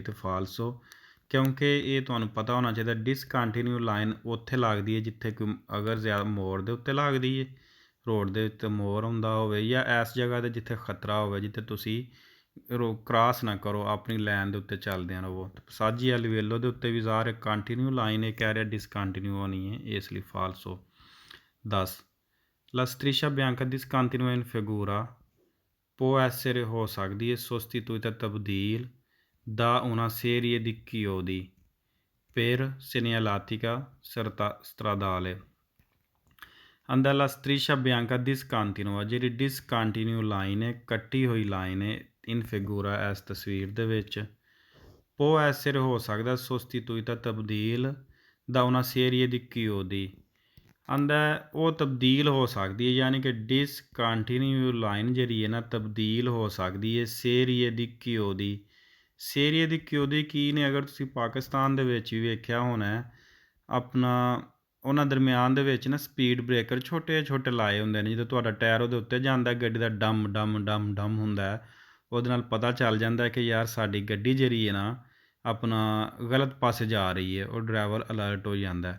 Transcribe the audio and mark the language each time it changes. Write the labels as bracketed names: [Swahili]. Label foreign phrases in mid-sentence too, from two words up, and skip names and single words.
[Punjabi] ਅਤੇ ਫਾਲਸੋ ਕਿਉਂਕਿ ਇਹ ਤੁਹਾਨੂੰ ਪਤਾ ਹੋਣਾ ਚਾਹੀਦਾ ਡਿਸਕੰਟੀਨਿਊ ਲਾਈਨ ਉੱਥੇ ਲੱਗਦੀ ਹੈ ਜਿੱਥੇ ਕੋਈ ਅਗਰ ਜ਼ਿਆਦਾ ਮੋੜ ਦੇ ਉੱਤੇ ਲੱਗਦੀ ਹੈ, ਰੋਡ ਦੇ ਉੱਤੇ ਮੋੜ ਹੁੰਦਾ ਹੋਵੇ ਜਾਂ ਇਸ ਜਗ੍ਹਾ 'ਤੇ ਜਿੱਥੇ ਖਤਰਾ ਹੋਵੇ, ਜਿੱਥੇ ਤੁਸੀਂ ਕ੍ਰਾਸ ਨਾ ਕਰੋ, ਆਪਣੀ ਲਾਈਨ ਦੇ ਉੱਤੇ ਚੱਲਦਿਆਂ ਰਹੋ। [Italian] passaggi a livello [Punjabi] ਦੇ ਉੱਤੇ ਵੀ ਜ਼ਾਹਰ ਕੰਟੀਨਿਊ ਲਾਈਨ ਇਹ ਕਹਿ ਰਿਹਾ ਡਿਸਕੰਟੀਨਿਊ ਹੋਣੀ ਹੈ, ਇਸ ਲਈ ਫਾਲਸੋ। [Italian] 10 ਲਾ striscia bianca discontinua in figura può essere [Punjabi] ਹੋ ਸਕਦੀ ਹੈ [Italian] sostituita [Punjabi] ਤਬਦੀਲ ਦਾ [Italian] una serie di chiodi per segnaletica stradale। [Punjabi] ਆਂਦਾ [Italian] la striscia bianca discontinua [Punjabi] ਜਿਹੜੀ ਡਿਸਕੰਟੀਨਿਊ ਲਾਈਨ ਹੈ, ਕੱਟੀ ਹੋਈ ਲਾਈਨ ਹੈ [Italian] in figura [Punjabi] ਇਸ ਤਸਵੀਰ ਦੇ ਵਿੱਚ [Italian] può essere [Punjabi] ਹੋ ਸਕਦਾ sostituita ਤਬਦੀਲ ਦਾ [Italian] una serie di chiodi [Punjabi] ਆਂਦਾ ਉਹ ਤਬਦੀਲ ਹੋ ਸਕਦੀ ਹੈ, ਯਾਨੀ ਕਿ ਡਿਸਕੰਟੀਨਿਊ ਲਾਈਨ ਜਿਹੜੀ ਹੈ ਨਾ ਤਬਦੀਲ ਹੋ ਸਕਦੀ ਹੈ [Italian] serie di chiodi. serie di chiodi [Punjabi] ਕੀ ਨੇ, ਅਗਰ ਤੁਸੀਂ ਪਾਕਿਸਤਾਨ ਦੇ ਵਿੱਚ ਵੀ ਵੇਖਿਆ ਹੋਣਾ ਆਪਣਾ ਉਹਨਾਂ ਦਰਮਿਆਨ ਦੇ ਵਿੱਚ ਨਾ [English] speed breaker [Punjabi] ਛੋਟੇ ਛੋਟੇ ਲਾਏ ਹੁੰਦੇ ਨੇ, ਜਦੋਂ ਤੁਹਾਡਾ ਟਾਇਰ ਉਹਦੇ ਉੱਤੇ ਜਾਂਦਾ ਗੱਡੀ ਦਾ ਡਮ ਡਮ ਡਮ ਡਮ ਹੁੰਦਾ, ਉਹਦੇ ਨਾਲ ਪਤਾ ਚੱਲ ਜਾਂਦਾ ਕਿ ਯਾਰ ਸਾਡੀ ਗੱਡੀ ਜਿਹੜੀ ਹੈ ਨਾ ਆਪਣਾ ਗਲਤ ਪਾਸੇ ਜਾ ਰਹੀ ਹੈ, ਉਹ ਡਰਾਈਵਰ ਅਲਰਟ ਹੋ ਜਾਂਦਾ।